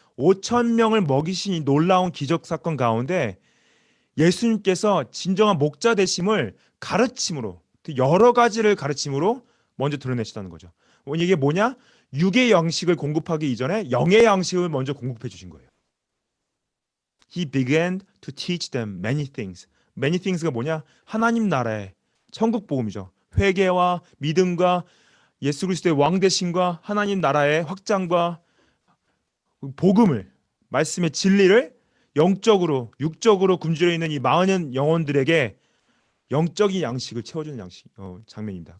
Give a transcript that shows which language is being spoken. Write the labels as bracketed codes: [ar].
[ko] 5천 명을 먹이신 이 놀라운 기적 사건 가운데 예수님께서 진정한 목자 되심을 가르침으로, 여러 가지를 가르침으로 먼저 드러내시다는 거죠. 이게 뭐냐? 육의 양식을 공급하기 이전에 영의 양식을 먼저 공급해 주신 거예요. [en] He began to teach them many things. Many things [ko] 가 뭐냐? 하나님 나라의 천국 복음이죠. 회개와 믿음과 예수 그리스도의 왕 되심과 하나님 나라의 확장과 복음을, 말씀의 진리를 영적으로 육적으로 굶주려 있는 이 많은 영혼들에게 영적인 양식을 채워주는 장면입니다.